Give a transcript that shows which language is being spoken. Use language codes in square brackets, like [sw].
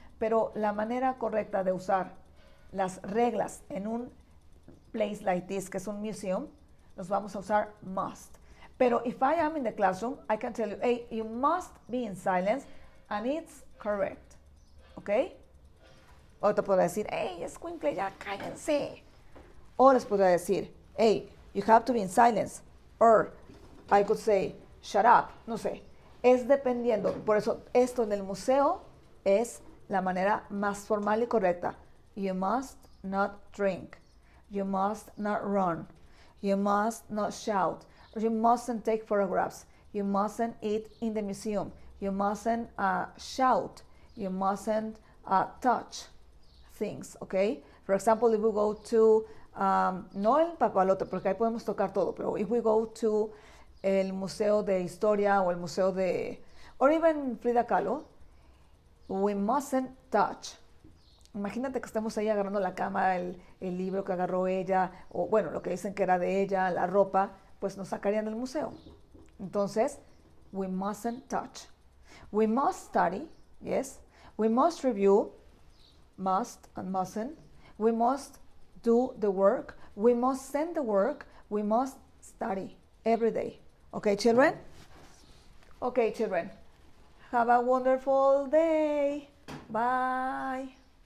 [es] Pero la manera correcta de usar las reglas en un [en] place like this, [es] que es un museum, los vamos a usar must. [en] Pero if I am in the classroom, I can tell you, hey, you must be in silence, and it's correct, ¿ok? [es] O te podré decir, hey, escuincle, ya cállense. O les podré decir, [en] hey, you have to be in silence. Or I could say, shut up, [es] no sé. Es dependiendo. Por eso, esto en el museo es la manera más formal y correcta. [en] You must not drink. You must not run. You must not shout. You mustn't take photographs. You mustn't eat in the museum. You mustn't shout. You mustn't touch things, okay? For example, if we go to, [es] no el papalote, porque ahí podemos tocar todo, pero [en] if we go to [es] el Museo de Historia o el Museo de, [en] or even [es] Frida Kahlo, [en] we mustn't touch. [es] Imagínate que estemos ahí agarrando la cámara, el libro que agarró ella, o bueno, lo que dicen que era de ella, la ropa, pues nos sacarían del museo. Entonces, [en] we mustn't touch. We must study, yes. We must review, must and mustn't. We must do the work. We must send the work. We must study every day. Okay, children? Okay, children. Have a wonderful day. Bye.